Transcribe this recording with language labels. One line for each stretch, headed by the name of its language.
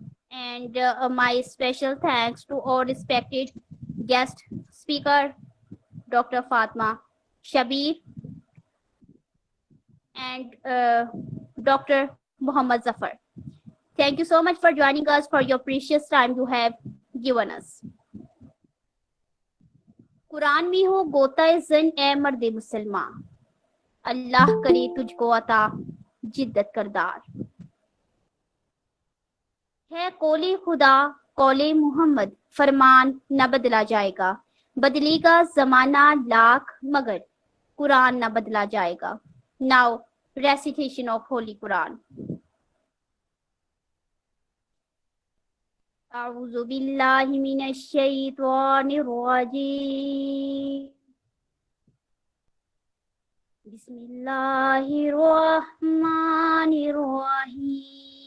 English: And my special thanks to all respected guest speaker, Dr. Fatma Shabir and Dr. Muhammad Zafar. Thank you so much for joining us, for your precious time you have given us.
Hindi: Quran में हो गोता जन ए मर्द मुसलमान, अल्लाह करे तुझको अता जिद्दत करदार। है कौले खुदा कौले मोहम्मद, फरमान न बदला जाएगा, बदलेगा जमाना लाख मगर कुरान न बदला जाएगा।
English: Now recitation of Holy Quran.
Arabic: أعوذ بالله من الشيطان الرجيم. بسم الله الرحمن الرحيم.